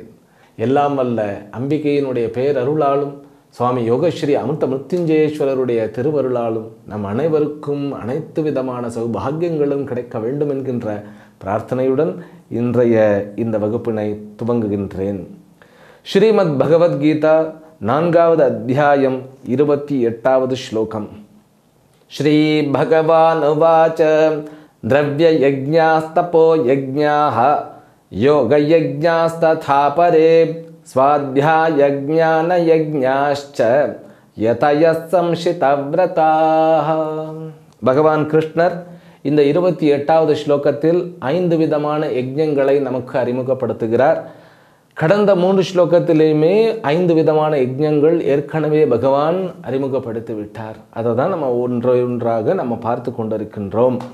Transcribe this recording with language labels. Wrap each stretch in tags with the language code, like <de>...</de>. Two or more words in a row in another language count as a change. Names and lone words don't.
<ta>எல்லாம் வல்ல அம்பிகையினுடைய பேரருளாலும் சுவாமி யோகஸ்ரீ அமிர்த மிருத்யுஞ்சயேஸ்வரருடைய திருவருளாலும் நம் அனைவருக்கும் அனைத்து விதமான சௌபாகியங்களும் கிடைக்க வேண்டும் என்கின்ற பிரார்த்தனையுடன் இன்றைய இந்த வகுப்பினை துவங்குகின்றேன். ஸ்ரீமத் பகவத்கீதா 4வது அத்தியாயம் 28வது ஸ்லோகம்.</ta> <sa>श्री भगवान उवाच द्रव्य यज्ञास्तपो यज्ञाः योग यज्ञास्तथा परे स्वाध्याय ज्ञान यज्ञाश्च यतयः संशितव्रताः.</sa> <ta>பகவான் கிருஷ்ணர் இந்த 28வது ஸ்லோகத்தில் 5 விதமான யஜ்ஞங்களை நமக்கு அறிமுகப்படுத்துகிறார். கடந்த 3 ஸ்லோகத்திலேயுமே 5 விதமான யஜ்ஞங்கள் ஏற்கனவே பகவான் அறிமுகப்படுத்தி விட்டார். அதை தான் நம்ம ஒன்றாக நம்ம பார்த்து கொண்டிருக்கின்றோம்.</ta>